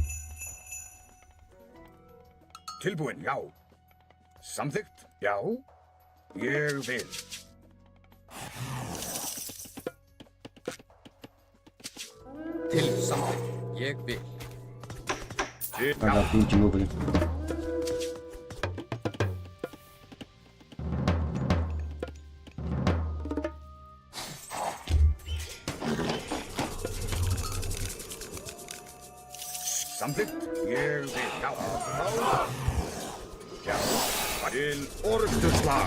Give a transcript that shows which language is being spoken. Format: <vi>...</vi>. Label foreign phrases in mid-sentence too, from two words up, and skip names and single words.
<is>Tilbúin. Já. Samþykkt. Já. Ég vil. Til samþykkt. Ég vil. Til.</is> <pt>Vai dar tudo de novo ali.</pt> <is>Samþykkt. Ég vil. Já. Já. Til orrustu slag.</is>